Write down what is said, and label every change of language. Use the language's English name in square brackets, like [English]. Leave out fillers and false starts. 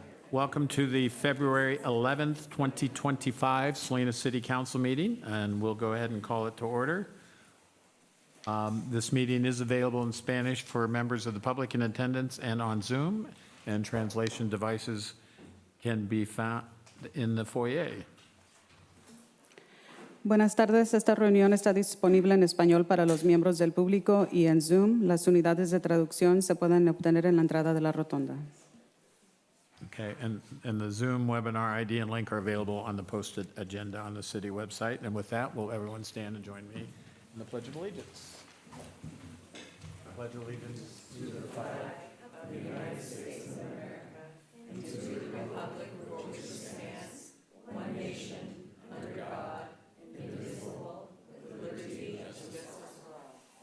[English] Welcome to the February 11th, 2025 Salinas City Council meeting, and we'll go ahead and call it to order. This meeting is available in Spanish for members of the public in attendance and on Zoom, and translation devices can be found in the foyer. [Spanish] Buenas tardes, esta reunión está disponible en español para los miembros del público y en Zoom. Las unidades de traducción se pueden obtener en la entrada de la rotonda. [English] Okay, and the Zoom webinar ID and link are available on the posted agenda on the city website. And with that, will everyone stand and join me in the Pledge of Allegiance? I pledge allegiance to the flag of the United States of America and to the republic for which it stands, one nation, under God, indivisible, with liberty and justice for all.